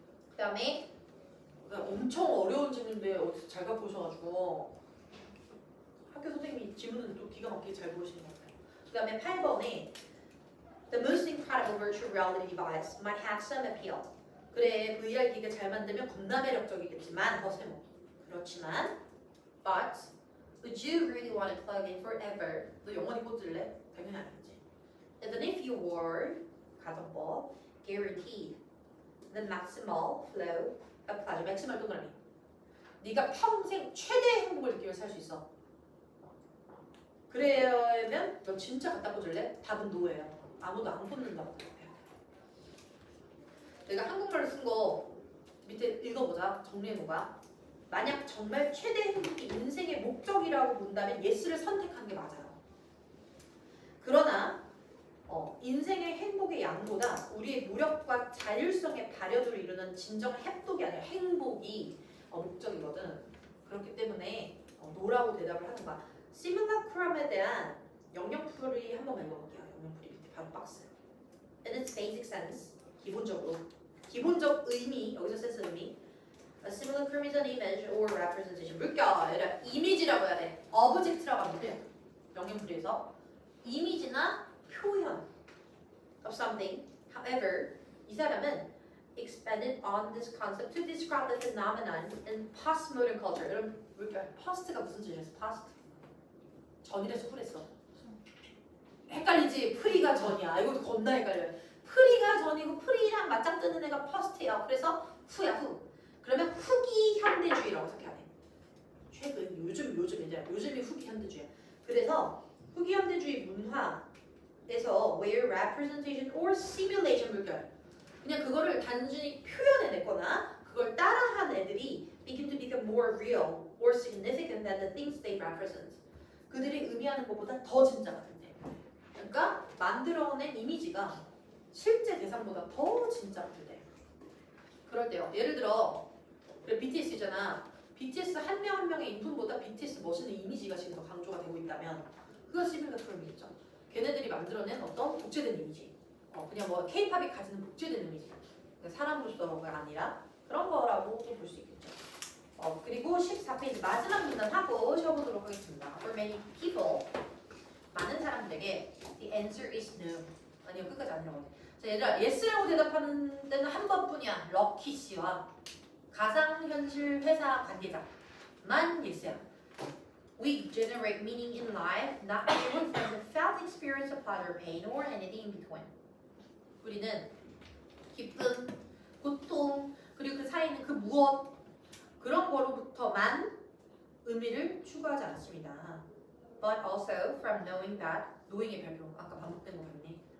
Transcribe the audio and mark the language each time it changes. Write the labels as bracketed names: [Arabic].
[Korean] 그 다음에 엄청 어려운 질문인데 어디서 잘 갖고 오셔가지고 학교 선생님이 질문은 또 기가 막히게 잘 보시는 것 같아요. 그 다음에 8번에 [English] The most incredible virtual reality device might have some appeal. [Korean] 그래, VR 기계 잘 만들면 겁나 매력적이겠지만 허세모. 그렇지만 [English] But would you really want to plug in forever? [Korean] 너 영원히 꽂을래? 당연히 아니겠지. [English] Even if you were [Korean] 가정법 [English] guaranteed the maximal flow of pleasure. [Korean] 맥시멀 동그라미. 네가 평생 최대의 행복을 느끼며 살 수 있어. 그러면 너 진짜 갖다 꽂을래? 답은 노예요. 아무도 안 꽂는다고 생각해요. 내가 한국말로 쓴 거 밑에 읽어보자. 정리해놓아. 만약 정말 최대 행복이 인생의 목적이라고 본다면 예스를 선택한 게 맞아요. 그러나 인생의 행복의 양보다 우리의 노력과 자율성의 발현으로 이루는 진정한 행복이 아니라 행복이 목적이거든. 그렇기 때문에 노라고 대답을 하는 거야. 시뮬라크럼에 대한 영역풀이 한번 읽어볼게요. 영역풀이 밑에 바로 박스. [English] In its basic sense, [Korean] 기본적 의미, 여기서 센스 의미. [English] A simulacrum is an image or representation. [Korean] 물결, 이미지라고 해야 돼. object라고 하면 돼요. 영역풀이에서 이미지나 표현 [English] of something. However, [Korean] 이 사람은 [English] expanded on this concept to describe the phenomenon in postmodern culture. [Korean] 여러분, 물결, post가 무슨 뜻이었어? past. 전이래서 후랬어. 헷갈리지? 프리가 전이야. 이것도 겁나 헷갈려요. 프리가 전이고 프리랑 맞짱 뜨는 애가 퍼스트예요. 그래서 후야 후. 그러면 후기 현대주의라고 생각해야 돼. 최근 요즘이 후기 현대주의야. 그래서 후기 현대주의 문화에서 [English] where representation or simulation [Korean] 물결 그냥 그거를 단순히 표현해냈거나 그걸 따라한 애들이 [English] begin to become more real or significant than the things they represent. [Korean] 그들이 의미하는 것보다 더 진짜가 된대. 그러니까 만들어낸 이미지가 실제 대상보다 더 진짜가 된대. 그럴 때요. 예를 들어 그래 BTS잖아. BTS 한 명 한 명의 인품보다 BTS 멋있는 이미지가 지금 더 강조가 되고 있다면 그거 시뮬라크럼이겠죠. 걔네들이 만들어낸 어떤 복제된 이미지. 그냥 뭐 K-팝이 가지는 복제된 이미지. 그러니까 사람으로서가 아니라 그런 거라고 볼 수 있겠죠. 그리고 14페이지 마지막 문단 하고 쉬어보도록 하겠습니다. [English] For many people, [Korean] 많은 사람들에게 [English] the answer is no. [Korean] 아니요, 끝까지 안 읽어도 돼. 자, 얘들아, yes라고 대답하는 데는 한 번뿐이야. 럭키 씨와 가상현실 회사 관계자만 yes야. [English] We generate meaning in life, not merely from the felt experience of pleasure, pain, or anything in between. [Korean] 우리는 기쁨, 고통, 그리고 그 사이에 있는 그 무엇 그런 거로부터만 의미를 추구하지 않습니다. [English] But also from knowing that, knowing의 별표, [Korean] 아까 반복된 거 같네.